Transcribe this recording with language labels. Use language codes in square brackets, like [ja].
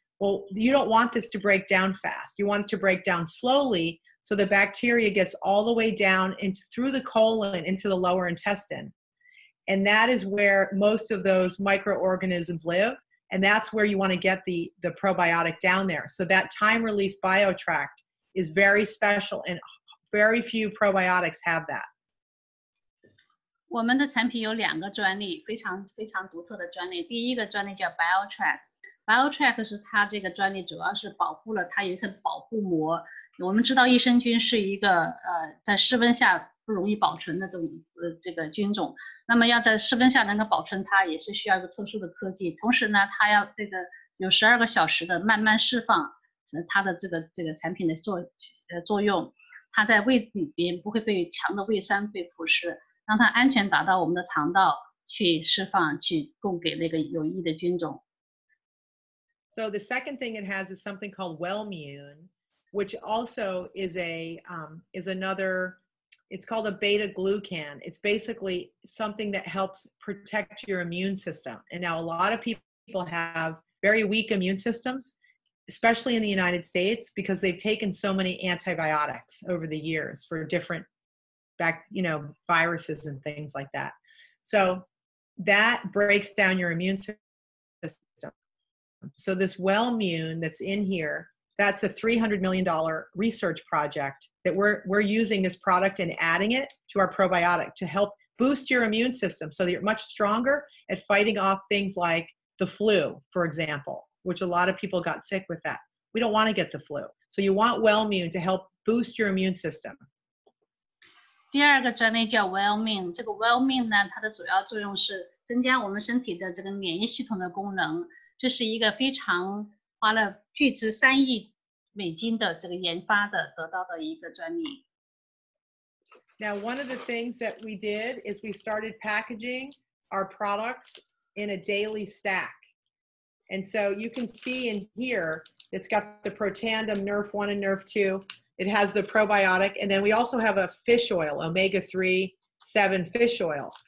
[en] Well, you don't want this to break down fast. You want it to break down slowly so the bacteria gets all the way down through the colon into the lower intestine. And that is where most of those microorganisms live. And that's where you want to get the probiotic down there. So that time-release biotract is very special, and very few probiotics have that. [zh] 我们的产品有2个专利，非常独特的专利。第一个专利叫 BioTrack，BioTrack 是它这个专利主要是保护了它有一层保护膜。我们知道益生菌是一个在室温下不容易保存的这个菌种，那么要在室温下能够保存它，也是需要一个特殊的科技。同时呢，它要这个有12个小时的慢慢释放它的这个产品的作用，它在胃里边不会被强的胃酸被腐蚀，让它安全达到我们的肠道去释放，去供给那个有益的菌种。 [en] So the second thing it has is something called Wellmune, which also is another. It's called a beta-glucan. It's basically something that helps protect your immune system. And now a lot of people have very weak immune systems, especially in the United States, because they've taken so many antibiotics over the years for different viruses and things like that. So that breaks down your immune system. So this Wellmune that's in here, that's a $300 million research project that we're using this product and adding it to our probiotic to help boost your immune system so that you're much stronger at fighting off things like the flu, for example, which a lot of people got sick with that. We don't want to get the flu. So you want Wellmune to help boost your immune system. [zh] 第2个专利叫 Wellmune， 这个 Wellmune 呢，它的主要作用是增加我们身体的这个免疫系统的功能。这是一个非常花了巨值3亿美金的这个研发的得到的一个专利。 [en] Now, one of the things that we did is we started packaging our products in a daily stack. And so you can see in here It's got the Protandim Nerf 1 and Nerf 2. It has the probiotic. And then we also have a fish oil, omega-3, 7 fish oil.